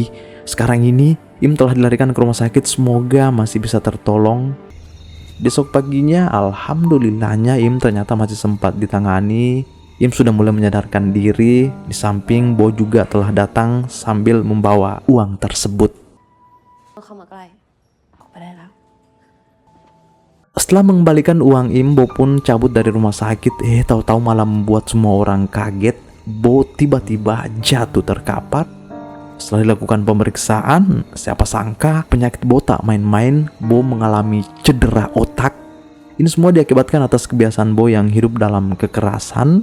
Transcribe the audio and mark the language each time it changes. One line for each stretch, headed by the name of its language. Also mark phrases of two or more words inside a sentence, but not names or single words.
Indonesian: Sekarang ini Im telah dilarikan ke rumah sakit, semoga masih bisa tertolong. Besok paginya alhamdulillahnya Im ternyata masih sempat ditangani. Im sudah mulai menyadarkan diri. Di samping Bo juga telah datang sambil membawa uang tersebut.
Thai: เข้ามาใกล้ออกไปได้แล้ว
Indonesian: Setelah mengembalikan uang Im, Bo pun cabut dari rumah sakit. Tahu-tahu malah membuat semua orang kaget. Bo tiba-tiba jatuh terkapar. Setelah dilakukan pemeriksaan, siapa sangka penyakit Bo tak main-main. Bo mengalami cedera otak. Ini semua diakibatkan atas kebiasaan Bo yang hidup dalam kekerasan.